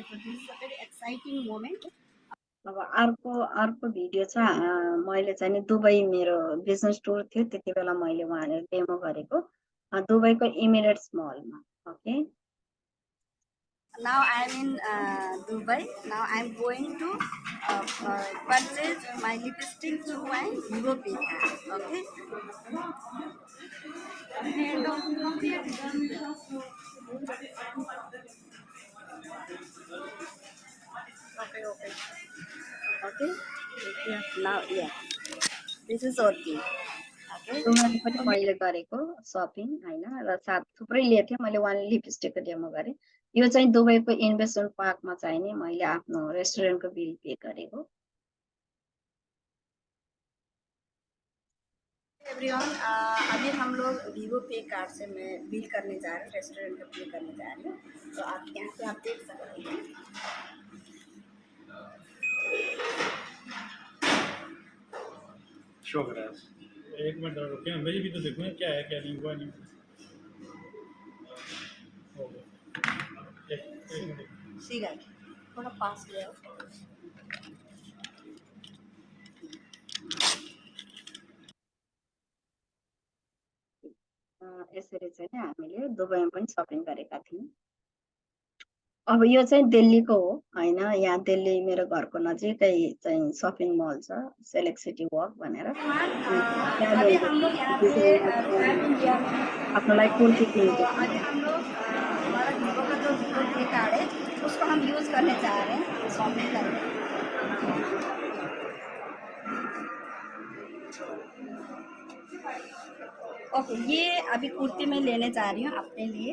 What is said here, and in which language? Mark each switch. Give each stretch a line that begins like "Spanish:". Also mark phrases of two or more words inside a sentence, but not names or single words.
English: तो this is a very exciting moment.
Nepali: अब अर्को भिडियो छ, मैले चाहिँ नि दुबई मेरो
English: business tour
Nepali: थियो, त्यति बेला मैले वहाँनिर डेमो गरेको दुबईको इमिरेट्स मलमा।
English: ओके, now I am in Dubai. Now I am going to purchase my lipstick through my Vivo Pay card. Okay. Okay. Yeah. Now yeah, this is working.
Nepali: उनीहरूले पनि मैले गरेको सपिङ हैन, र साथ थुप्रै लिएको थिएँ मैले। उहाँले लिपस्टिकको डेमो गरे। यो चाहिँ दुबईको इन्भेस्टमेन्ट पार्कमा चाहिँ नि मैले आफ्नो रेस्टुरेन्टको बिल पे गरेको।
Hindi: एवरीवन, अभी हम लोग वीवो पे कार्ड से मैं बिल करने जा रही हूँ, रेस्टोरेंट का बिल करने जा रही हूँ। तो आप यहाँ पे आप देख सकते हैं। शो करा है। एक मिनट और रुकिए, मेरी भी तो देखो ना क्या है, क्या नहीं हुआ, नहीं हो गया। एक मिनट,
English: see guys,
Hindi: थोड़ा पास ले आओ।
Nepali: यसरी चाहिँ नि हामीले दुबईमा पनि सपिङ गरेका थियौँ। अब यो चाहिँ दिल्लीको हो हैन, यहाँ दिल्ली मेरो घरको नजिकै चाहिँ सपिङ मल छ, सेलेक्ट सिटी वक भनेर।
Hindi: अभी हम लोग यहाँ पे
Nepali: आफ्नो लागि कुर्ती किनेको।
Hindi: अभी हम लोग हमारा वीवो का जो वीवो पे कार्ड है उसको हम यूज करने जा रहे हैं शॉपिंग करने। ओके, ये अभी कुर्ती मैं लेने जा रही हूँ अपने लिए।